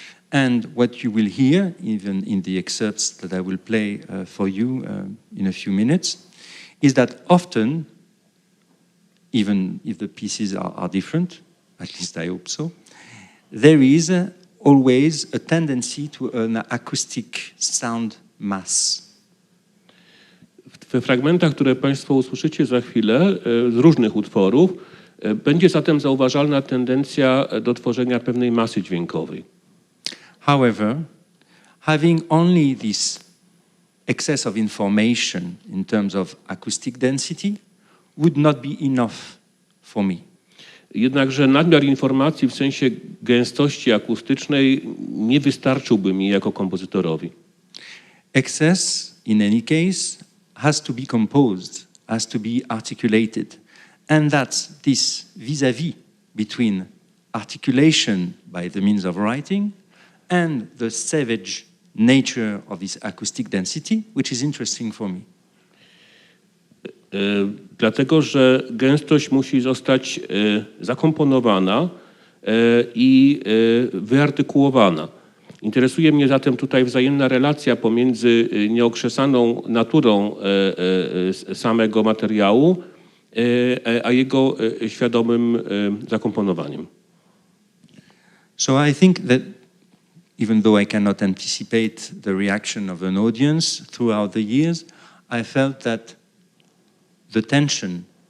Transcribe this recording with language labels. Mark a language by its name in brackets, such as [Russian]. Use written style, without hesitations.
[English] And what you will hear, even in the excerpts that I will play for you in a few minutes, is that often, even if the pieces are different, at least I hope so, there is always a tendency to an acoustic sound mass. [Polish] W fragmentach, które Państwo usłyszycie za chwilę z różnych utworów, będzie zatem zauważalna tendencja do tworzenia pewnej masy dźwiękowej. [English] However, having only this excess of information in terms of acoustic density would not be enough for me. [Polish] Jednakże nadmiar informacji w sensie gęstości akustycznej nie wystarczyłby mi jako kompozytorowi. [English] Excess, in any case, has to be composed, has to be articulated. And that's this vis-à-vis between articulation by the means of writing and the savage nature of this acoustic density, which is interesting for me. [Polish] Dlatego, że gęstość musi zostać zakomponowana i wyartykułowana. Interesuje mnie zatem tutaj wzajemna relacja pomiędzy nieokrzesaną naturą samego materiału, a jego świadomym zakomponowaniem. [English] So I think that even though I cannot anticipate the reaction of an audience throughout the years, I felt that the tension